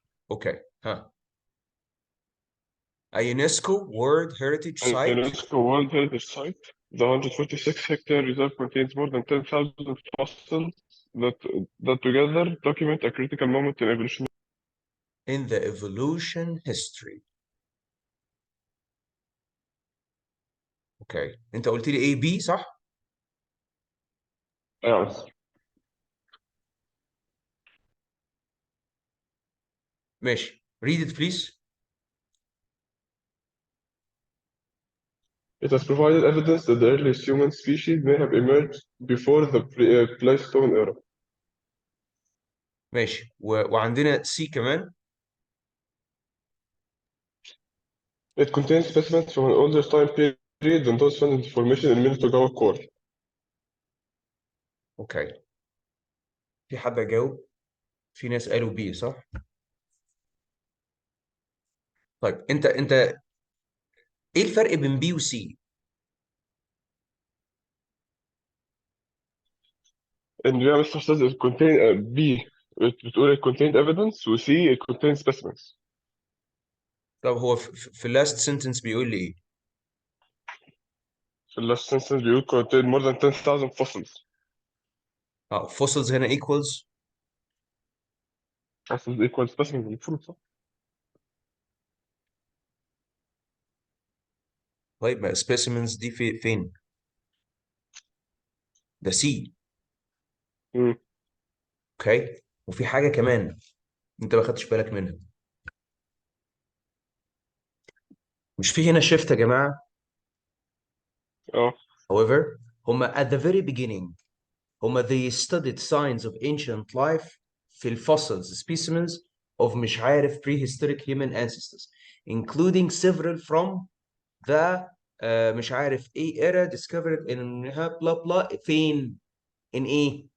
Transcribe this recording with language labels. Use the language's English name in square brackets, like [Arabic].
[English] Okay, A UNESCO World Heritage A Site. UNESCO World Heritage Site. The 146-hectare reserve contains more than 10,000 fossils that together document a critical moment in evolution. In the evolution history. [Arabic] Okay, انت قلت لي A B صح؟ Yes. [English] ماشي, read it please. It has provided evidence that the earliest human species may have emerged before the Pleistocene era. [Arabic] ماشي, وعندنا C كمان. It contains specimens from an older time period than those found in the formation in Minotogawa Quarry. اوكي, في حد جاوب؟ في ناس قالوا B صح؟ طيب انت ايه الفرق بين B و C؟ [English] And yeah, Mr. says it contained B. It contained evidence, و C it contains specimens. [Arabic] طب هو في [English] last sentence [Arabic] بيقول لي ايه؟ في [English] last sentence [Arabic] بيقول [English] contain more than 10,000 fossils. fossils هنا equals fossils equal specimen [Arabic] المفروض صح؟ طيب ما specimens دي فين؟ ده C. اوكي وفي حاجة كمان انت ما خدتش بالك منها. مش في هنا [English] shift [Arabic] يا جماعة؟ [English] however هما at the very beginning هما they studied signs of ancient life في الfossils specimens of [Arabic] مش عارف [English] prehistoric human ancestors including several from the [Arabic] مش عارف ايه [English] era discovered in blah blah [Arabic] فين [English] in ايه